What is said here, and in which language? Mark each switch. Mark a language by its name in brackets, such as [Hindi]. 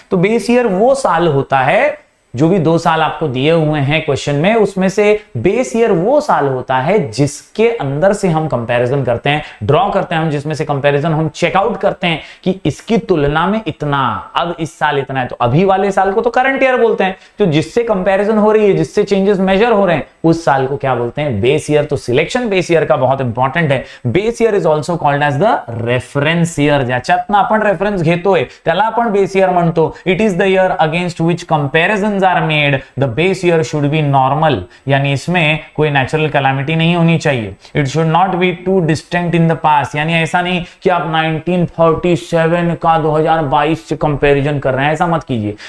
[Hindi] तो base year वो साल होता है, जो भी 2 साल आपको दिए हुए हैं क्वेश्चन में, उसमें से बेस ईयर वो साल होता है जिसके अंदर से हम कंपैरिजन करते हैं, ड्रॉ करते हैं हम, जिसमें से कंपैरिजन हम चेकआउट करते हैं कि इसकी तुलना में इतना, अब इस साल इतना है, तो अभी वाले साल को तो करंट ईयर बोलते हैं। तो जिससे कंपैरिजन हो रही है, जिससे चेंजेस मेजर हो रहे हैं, उस साल को क्या बोलते हैं, बेस ईयर। तो सिलेक्शन बेस ईयर का बहुत इंपॉर्टेंट है। [English] Base year is also called as the reference year. [Marathi] ज्याच्यातनं आपण रेफरन्स घेतोय त्याला आपण बेस ईयर म्हणतो। [English] It is the year against which comparisons are made. The base year should be normal, [Hindi] यानी इसमें कोई नेचुरल कैलामिटी नहीं होनी चाहिए। [English] it should not be too distant in the past, [Hindi] यानी ऐसा नहीं कि आप 1947 का 2022 से कंपैरिजन कर रहे हैं, ऐसा मत कीजिए।